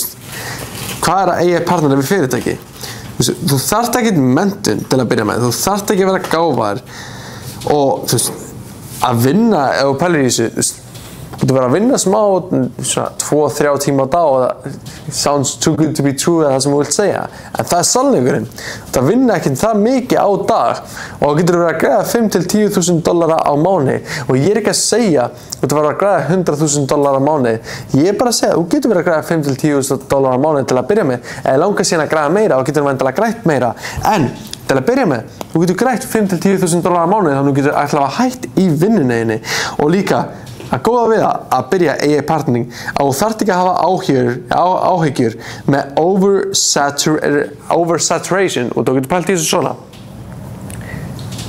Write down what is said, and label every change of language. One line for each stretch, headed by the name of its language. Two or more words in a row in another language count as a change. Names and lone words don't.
Icelandic: Hvað er að AI partnera við fyrirtæki? Þú þarft ekki menntun til að byrja með, þú þarft ekki að vera gáfaður og að vinna, ef þú pælir í þessu, þú verður að vinna smá, svona 2-3 tíma á dag og það
English: sounds too good to be true
Icelandic: eða það sem þú vilt segja, en það er sannleikurinn. Það vinna ekki það mikið á dag og þú getur verið að græða $5,000 til $10,000 á mánuði og ég er ekki að segja þú verður að græða $100,000 á mánuði. Ég er bara að segja, þú getur verið að græða $5,000 til $10,000 á mánuði til að byrja með, eða langar síðan að græða meira og getur verið að grætt meira, en til að byrja með, þú getur grætt $5,000 á mánuði þannig að þú getur allavega hætt í vinnunni og líka að góða við að byrja
English: AI partnering
Icelandic: að þú þarft ekki að hafa áhyggjur með oversaturation og þú getur pælt í þessu svona.